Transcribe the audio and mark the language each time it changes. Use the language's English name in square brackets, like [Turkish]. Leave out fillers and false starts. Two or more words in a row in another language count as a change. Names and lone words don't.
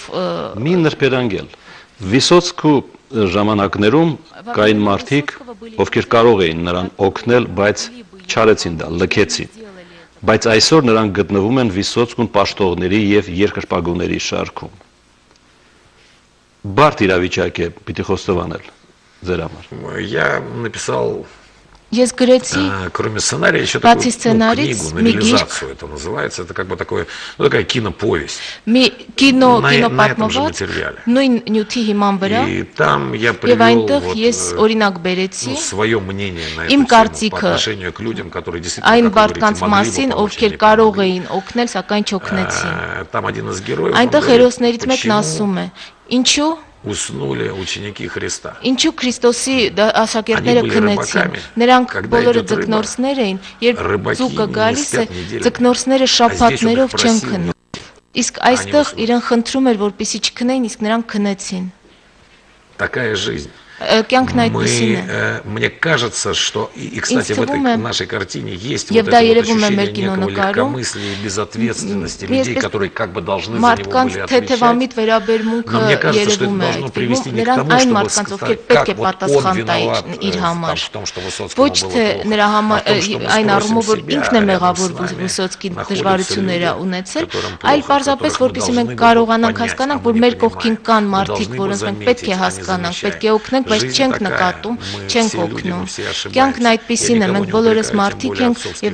[Armenian] մի նրբերանգել Վիսոցկու ժամանակներում կային մարդիկ, ովքեր կարող էին նրան օգնել, բայց չարեցին դա, լքեցին։ Բայց այսօր նրանք գտնվում են Վիսոցկուն պաշտողների եւ երկրպագուների շարքում։ Բարդ իրավիճակ է պիտի խոստովանել ձեր համար։ [Russian] Я написал [Armenian] Ես գրեցի [Russian] кроме сценария еще такую книгу, это называется, это как бы такое, ну такая киноповесть. [Armenian] Կինոպատմված նույն նյութի հիման վրա։ Եվ այնտեղ ես օրինակ բերեցի [Russian] свое мнение на эту тему по отношению к людям, которые действительно [Armenian] այն մարդկանց մասին, ովքեր կարող էին օգնել, սակայն չօգնեցին։ [Russian] Там один из героев. [Armenian] Այնտեղ հերոսներից մեկն ասում է. Ինչու [Russian] уснули ученики Христа. [Armenian] Ինչու Քրիստոսի աշակերտները քնեցին։ Նրանք բոլորը ձկնորսներ էին, երբ ձուկը գալիս է, ձկնորսները շաբաթներով չեն քնում։ Իսկ այստեղ իրեն խնդրում էր, որպեսզի չքնեին, իսկ նրանք քնեցին։ [Russian] Такая жизнь. Мне кажется, что и кстати, в этой нашей картине есть вот это вот ощущение некого легкомыслия и безответственности людей, которые как бы должны за него были отвечать. Но мне кажется, что это должно привести не к тому, чтобы сказать, как вот он виноват в том, что Высоцкому было плохо, а в том, что [Armenian] Մոսկվա բայց չենք նկատում, չենք օգնում։ Կյանքն այդպիսին է, մենք բոլորս մարդիկ ենք եւ